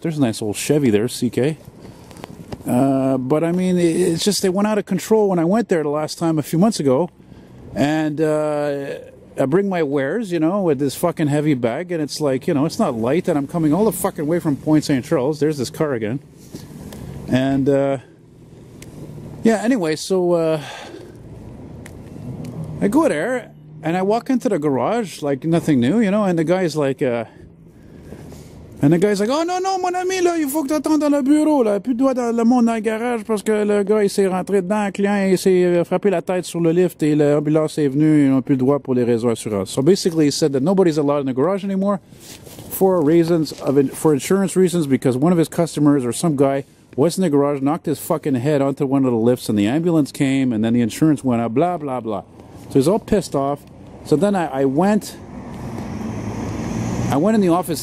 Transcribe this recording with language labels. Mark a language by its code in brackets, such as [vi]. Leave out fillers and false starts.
[en] There's a nice old Chevy there, CK. But I mean, it's just they went out of control when I went there the last time a few months ago, and I bring my wares, you know, with this fucking heavy bag, and it's like, you know, it's not light, and I'm coming all the fucking way from Pointe St. Charles. There's this car again, and yeah. Anyway, so I go there and I walk into the garage like nothing new, you know, and the guy's like. [fr] Oh non, mon ami, là, il faut que tu attendes dans le bureau, là. Plus de doigts dans le monde dans le garage parce que le gars, il s'est rentré dedans, le client, il s'est frappé la tête sur le lift et l'ambulance est venue, ils n'ont plus de droit pour les raisons d'assurance. [en] So basically, he said that nobody's allowed in the garage anymore for insurance reasons because one of his customers or some guy was in the garage, knocked his fucking head onto one of the lifts and the ambulance came and then the insurance went up, blah, blah, blah. So he's all pissed off. So then I went in the office.